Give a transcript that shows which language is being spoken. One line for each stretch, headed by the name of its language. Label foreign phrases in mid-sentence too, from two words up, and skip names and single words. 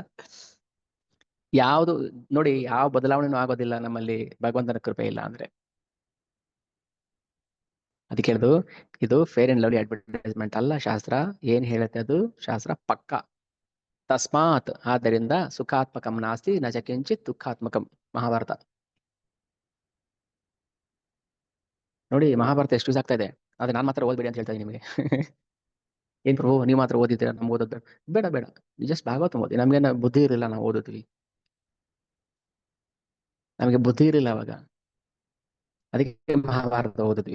Kannada: ಯಾವುದು ನೋಡಿ, ಯಾವ ಬದಲಾವಣೆನೂ ಆಗೋದಿಲ್ಲ ನಮ್ಮಲ್ಲಿ ಭಗವಂತನ ಕೃಪೆ ಇಲ್ಲ ಅಂದ್ರೆ. ಅದಕ್ಕೆ ಹೇಳುದು, ಇದು ಫೇರ್ ಅಂಡ್ ಲವ್ಲಿ ಅಡ್ವರ್ಟೈಸ್ಮೆಂಟ್ ಅಲ್ಲ. ಶಾಸ್ತ್ರ ಏನ್ ಹೇಳುತ್ತೆ ಅದು ಶಾಸ್ತ್ರ ಪಕ್ಕ. ತಸ್ಮಾತ್, ಆದ್ದರಿಂದ
Sanskrit: ಸುಖಾತ್ಮಕಂ ನಾಸ್ತಿ ನ ಚ ಕಿಂಚಿತ್ ದುಃಖಾತ್ಮಕಂ.
Kannada: ಮಹಾಭಾರತ ನೋಡಿ, ಮಹಾಭಾರತ ಎಷ್ಟು ಯೂಸ್ ಆಗ್ತಾ ಇದೆ. ಆದ್ರೆ ನಾನ್ ಮಾತ್ರ ಓದ್ಬೇಡಿ ಅಂತ ಹೇಳ್ತಾ ಇದ್ದೀನಿ ನಿಮಗೆ. ಏನ್ ಪ್ರಭು ನೀವು ಮಾತ್ರ ಓದಿದ್ದೀರಾ, ನಮ್ಗೆ ಓದೋದು ಬೇಡ ಬೇಡ. ಜಸ್ಟ್ ಭಾಗವತ ಓದಿ. ನಮ್ಗೆ ಬುದ್ಧಿ ಇರಲಿಲ್ಲ, ನಾವು ಓದಿದ್ವಿ. ನಮಗೆ ಬುದ್ಧಿ ಇರಲಿಲ್ಲ ಅವಾಗ, ಅದಕ್ಕೆ ಮಹಾಭಾರತ ಓದಿದ್ವಿ.